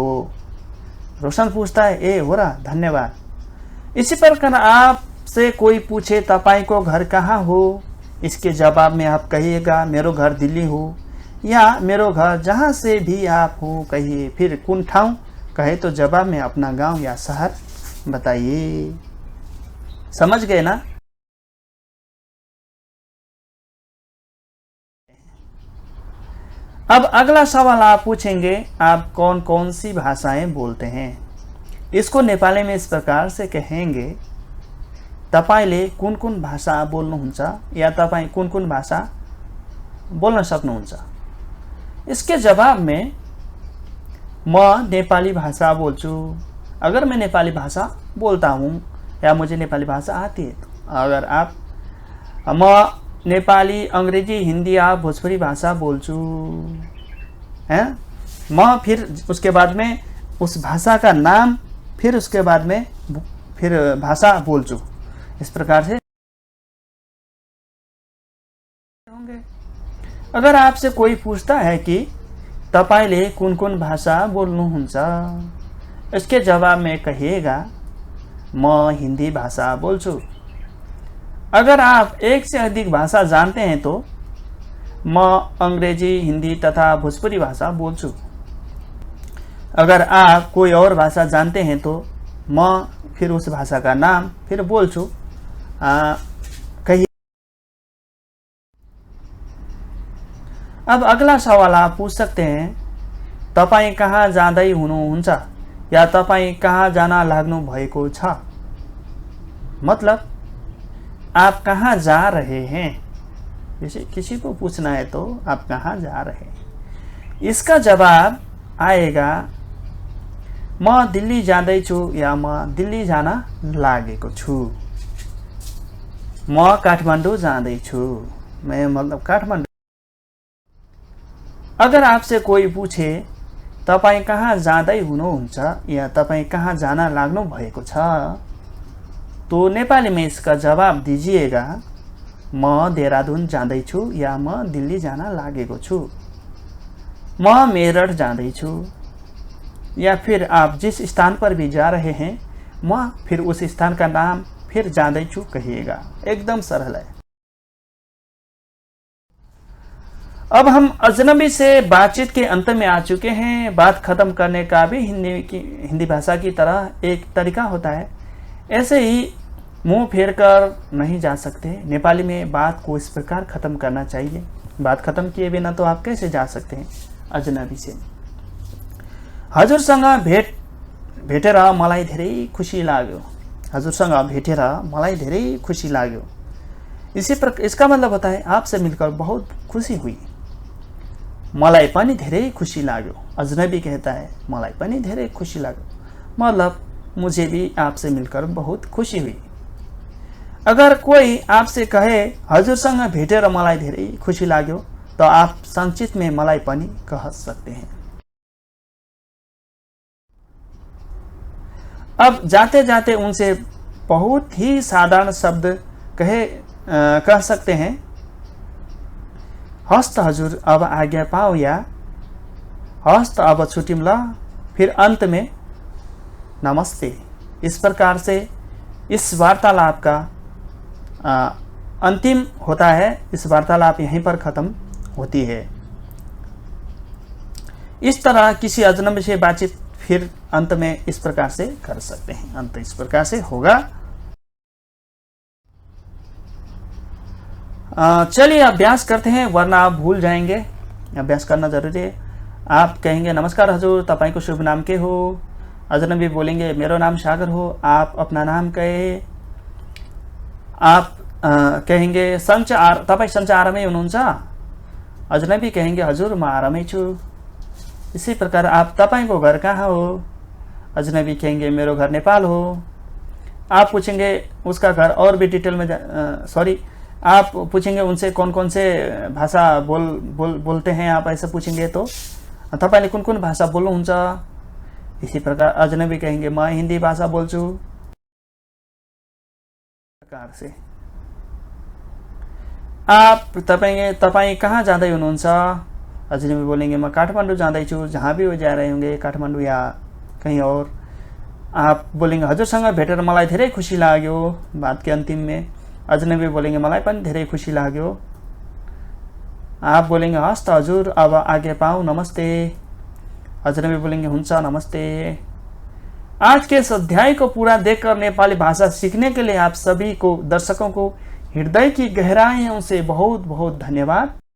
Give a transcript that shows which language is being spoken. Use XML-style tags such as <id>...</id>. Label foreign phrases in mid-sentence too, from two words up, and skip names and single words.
<hi>रोशन पूछता है ए हो रहा धन्यवाद। इसी प्रकार आपसे कोई पूछे</hi> <ne>तपाईको घर कहाँ हो,</ne> <hi>इसके जवाब में आप कहिएगा</hi> <ne>मेरो घर दिल्ली हो,</ne> <hi>या</hi> <ne>मेरो घर</ne> <hi>जहाँ से भी आप हो कहिए। फिर</hi> <ne>कुन ठाउँ</ne> <hi>कहे तो जवाब में अपना गांव या शहर बताइए। समझ गए ना? अब अगला सवाल आप पूछेंगे आप कौन कौन सी भाषाएं बोलते हैं। इसको नेपाली में इस प्रकार से कहेंगे</hi> <ne>तपाईले कुन कुन भाषा बोल्नुहुन्छ</ne> <hi>या</hi> <ne>तपाई कुन कुन भाषा बोल्न सक्नुहुन्छ।</ne> <hi>इसके जवाब में</hi> <ne>म नेपाली भाषा बोल्छु।</ne> <hi>अगर मैं नेपाली भाषा बोलता हूँ या मुझे नेपाली भाषा आती है, तो अगर आप</hi> <ne>म नेपाली,</ne> <hi>अंग्रेजी, हिंदी या भोजपुरी</hi> <ne>भाषा बोल्छु</ne> <hi>हैं, म फिर उसके बाद में उस भाषा का नाम, फिर उसके बाद में फिर</hi> <ne>भाषा बोल्छु।</ne> <hi>इस प्रकार से होंगे। अगर आपसे कोई पूछता है कि</hi> <ne>तपाईले कुन कुन भाषा बोल्नुहुन्छ,</ne> <hi>इसके जवाब में कहिएगा</hi> <ne>म हिंदी भाषा बोल्छु।</ne> <hi>अगर आप एक से अधिक भाषा जानते हैं तो</hi> <ne>म अंग्रेजी, हिंदी तथा भोजपुरी भाषा बोल्छु।</ne> <hi>अगर आप कोई और भाषा जानते हैं तो म फिर उस भाषा का नाम फिर बोल्छु। कहिए। अब अगला सवाल आप पूछ सकते हैं,</hi> <ne>तपाईं कहाँ जाँदै हुनुहुन्छ या तपाईं कहाँ जान लाग्नु भएको छ।</ne> <hi>मतलब आप कहाँ जा रहे हैं, जैसे किसी को पूछना है तो आप कहाँ जा रहे हैं। इसका जवाब आएगा</hi> <ne>म दिल्ली जाँदैछु</ne> <hi>या</hi> <ne>म दिल्ली जान लागेको छु। म काठमाडौँ जाँदैछु,</ne> <hi>मैं मतलब काठमाडौँ। अगर आपसे कोई पूछे</hi> <ne>तपाईं कहाँ जाँदै हुनुहुन्छ या तपाईं कहाँ जान लाग्नु भएको छ,</ne> <hi>तो नेपाली में इसका जवाब दीजिएगा</hi> <ne>म देहरादून जाँदैछु या म दिल्ली जान लागेको छु, म मेरठ जाँदैछु।</ne> <hi>या फिर आप जिस स्थान पर भी जा रहे हैं, म फिर उस स्थान का नाम फिर जाँदैछु कहिएगा। एकदम सरल है। अब हम अजनबी से बातचीत के अंत में आ चुके हैं। बात खत्म करने का भी हिंदी भाषा की तरह एक तरीका होता है। ऐसे ही मुंह फेर कर नहीं जा सकते। नेपाली में बात को इस प्रकार खत्म करना चाहिए। बात खत्म किए बिना तो आप कैसे जा सकते हैं अजनबी से।</hi> <ne>हजुरसँग भेटेर मलाई धेरै खुसी लाग्यो। हजुरसँग भेटेर मलाई धेरै खुसी लाग्यो।</ne> <hi>इसका मतलब होता है आपसे मिलकर बहुत खुशी हुई।</hi> <ne>मलाई पनि धेरै खुशी लाग्यो।</ne> <hi>अजनबी कहता है</hi> <ne>मलाई पनि धेरै खुशी लाग्यो,</ne> <hi>मतलब मुझे भी आपसे मिलकर बहुत खुशी हुई। अगर कोई आपसे कहे</hi> <ne>हजुरसँग भेटेर मलाई धेरै खुशी लाग्यो,</ne> <hi>तो आप संक्षिप्त में</hi> <ne>मलाई पनि</ne> <hi>कह सकते हैं। अब जाते जाते उनसे बहुत ही साधारण शब्द कह सकते हैं।</hi> <ne>हस्त हजुर अब आज्ञा पाओ, या हस्त अब छुट्यौं ल।</ne> <hi>फिर अंत में नमस्ते। इस प्रकार से इस वार्तालाप का अंतिम होता है। इस वार्तालाप यहीं पर खत्म होती है। इस तरह किसी अजनबी से बातचीत फिर अंत में इस प्रकार से कर सकते हैं। अंत इस प्रकार से होगा। चलिए अभ्यास करते हैं, वरना आप भूल जाएंगे। अभ्यास करना जरूरी है। आप कहेंगे</hi> <ne>नमस्कार हजुर, तपाईको शुभ नाम के हो।</ne> <hi>अजनबी बोलेंगे</hi> <ne>मेरो नाम सागर हो।</ne> <hi>आप अपना नाम कहे। आप कहेंगे</hi> <ne>तपाईं सन्चै आरामै हुनुहुन्छ।</ne> <hi>अजनबी कहेंगे</hi> <ne>हजुर म आरामै छु।</ne> <hi>इसी प्रकार आप</hi> <ne>तपाईको घर कहाँ हो।</ne> <hi>अजनबी कहेंगे</hi> <ne>मेरो घर नेपाल हो।</ne> <hi>आप पूछेंगे उसका घर और भी डिटेल में आप पूछेंगे उनसे कौन कौन से भाषा बोलते हैं आप, ऐसा पूछेंगे तो</hi> <ne>तपाईले कुन कुन भाषा बोल्नुहुन्छ।</ne> <hi>इसी प्रकार अजनबी कहेंगे मैं हिंदी भाषा बोल्छु। प्रकार से आप</hi> <ne>तपाईं कहाँ जाँदै हुनुहुन्छ।</ne> <hi>अजनबी बोलेंगे मैं काठमाडौँ जाँदैछु। जहाँ भी वो जा रहे होंगे, काठमाडौँ या कहीं और। आप बोलेंगे</hi> <ne>हजुरसँग भेटेर मलाई धेरै खुसी लाग्यो।</ne> <hi>बात के अंतिम में अजनबी बोलेंगे</hi> <ne>मलाई पनि धेरै खुसी लाग्यो।</ne> <hi>आप बोलेंगे</hi> <ne>हस्त हजुर अब आगे पाऊँ, नमस्ते।</ne> <hi>अजनबी बोलेंगे</hi> <ne>हुन्छ नमस्ते।</ne> <hi>आज के इस अध्याय को पूरा देखकर नेपाली भाषा सीखने के लिए आप सभी को, दर्शकों को हृदय की गहराइयों से बहुत बहुत धन्यवाद।</hi>